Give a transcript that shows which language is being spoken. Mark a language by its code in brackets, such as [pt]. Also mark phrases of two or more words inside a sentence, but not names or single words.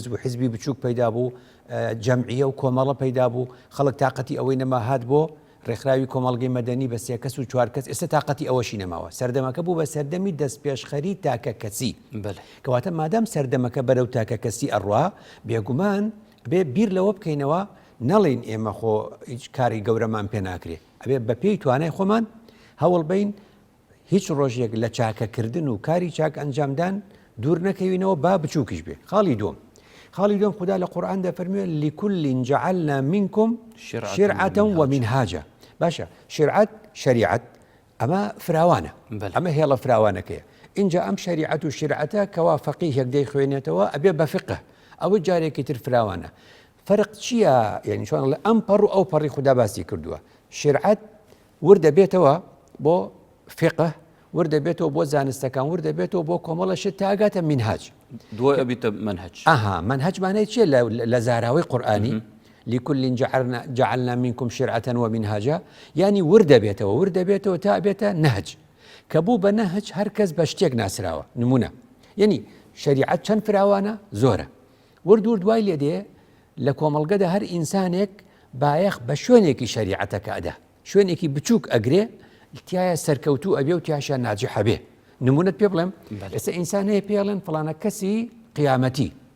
[ckb] بوو حیزبی بچووک پەیدا بوو جەمعیە و کۆمەڵە پەیدا بوو خەڵک تااقەتی ئەوەی نەما هات بۆ ڕێکخراوی کۆمەڵگەی مەدەنی بە 3 کەس و 4 کەس ئێستا تااقەتی ئەوەشی نەماوە سەردەمەکە بوو بە سەردەمی دەستپێشخەری تاکە کەسی کەواتە مادام سەردەمەکە بەرەو تاکە کەسی ئەڕوا بێگومان بێ بیر لەوە بکەینەوە نەڵێن ئێمە خۆ هیچ کاری گەورەمان پێ ناکرێ ئەبێ بە پێی توانای خۆمان هەوڵ بین هیچ ڕۆژێک لە چاکەکردن و کاری چاک ئەنجامدان دوور نەکەوینەوە با بچووکیش بێ خاڵی دوم خدا لە قورئان دەفەرموێ [ar] لكل جعلنا منكم شرعة ومنهاجا [ckb] باشە شریعەت ئەمە فراوانە ئەمە هێڵە فراوانەکەیە اینجا ئەم شریعەت و شرعەتە کەوا فەقیهێک دەیخوێنێتەوە ئەبێ بە فقه ئەوە جارێکی تر فراوانە فەرق چییە یعنی چۆن لە ئەم پەڕ و ئەو پەڕی خوددا باسی کردووە شرعەت وردە بێتەوە بۆ فقه وردە بێتەوە بۆ زانستەکان وردە بێتەوە بۆ کۆمەڵەشت تاگاتە منهاج دوای ئەبیتە منهج منهج مانای چیە لە زاراوەی قورئانی [ar] لكل جعلنا منكم شرعة ومنهاجا [ckb] يعني وردە بێتەوە تا بێتە نەهج کە بوو بە نەهج هەر کەس بە شتێک ناسراوە نمونە یعنی شریعەت چەند فراوانە زۆرە ورد دوای لێ دێ لە کۆمەڵگەدا هەر ئینسانێک بایەخ بە شوێنێکی شریعەتەکە ئەدا شوێنێکی بچووک ئەگرێ تایە سەرکەوتوو ئەبێ و تیاشە ناجح هەبێ نمونەت پێ بڵێم ئێستا ئینسان هەیە پێڵێن فڵانە کەسی قیامەتی